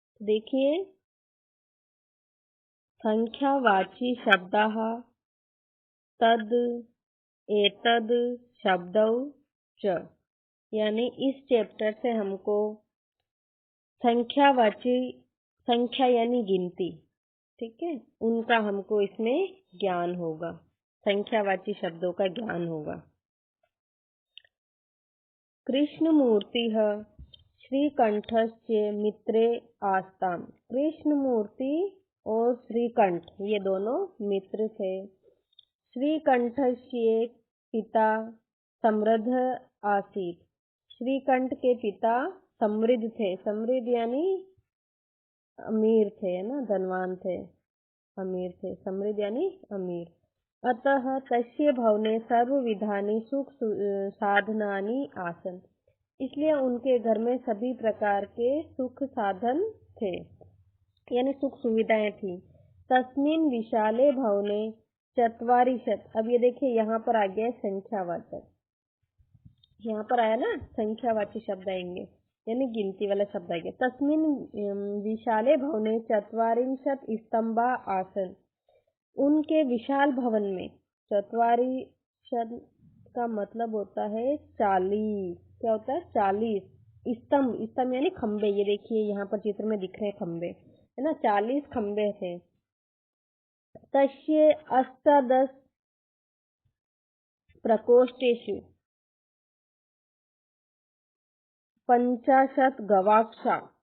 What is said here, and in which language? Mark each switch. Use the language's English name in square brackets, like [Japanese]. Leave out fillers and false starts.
[Hindi] देखिए, [Sanskrit] संख्यावाची शब्दाः तद एतद शब्दौ च, [Hindi] यानी इस चैप्टर से हमको संख्यावाची, संख्या यानी गिनती, ठीक है, उनका हमको इसमें ज्ञान होगा, संख्यावाची शब्दों का ज्ञान होगा। [Sanskrit] कृष्णमूर्तिः श्रीकंठस्य मित्रे आस्ताम। [Hindi] कृष्णमूर्ति और श्रीकंठ ये दोनों मित्र थे। [Sanskrit] श्रीकंठस्य पिता समृद्ध आसीत। [Hindi] श्रीकंठ के पिता समृद्ध थे। समृद्ध यानी अमीर थे, है ना, धनवान थे, अमीर थे। समृद्ध यानी अमीर। [Sanskrit] अतः तस्य भवने सर्वविधानि सुख साधनानि आसन। [Hindi] इसलिए उनके घर में सभी प्रकार के सुख साधन थे, यानी सुख सुविधाएं थी। [Sanskrit] तस्मिन् विशाले भवने चत्वारिशत्। [Hindi] अब ये देखिए, यहाँ पर आ गया संख्यावाचक, यहाँ पर आया ना, संख्यावाची शब्द आएंगे यानी गिनती वाला शब्द आ गया। [Sanskrit] तस्मिन् विशाले भवने चत्वारिंशत् स्तंभा आसन। [Hindi] उनके विशाल भवन में, चत्वारिशत् का मतलब होता है 40। क्या होता है? 40 स्तंभ। स्तंभ यानी खंबे। ये देखिए, यहाँ पर चित्र में दिख रहे हैं खंबे, है ना, 40 खंबे थे। [Sanskrit] तस्य अष्टादश प्रकोष्ठेषु 50 गवाक्षा।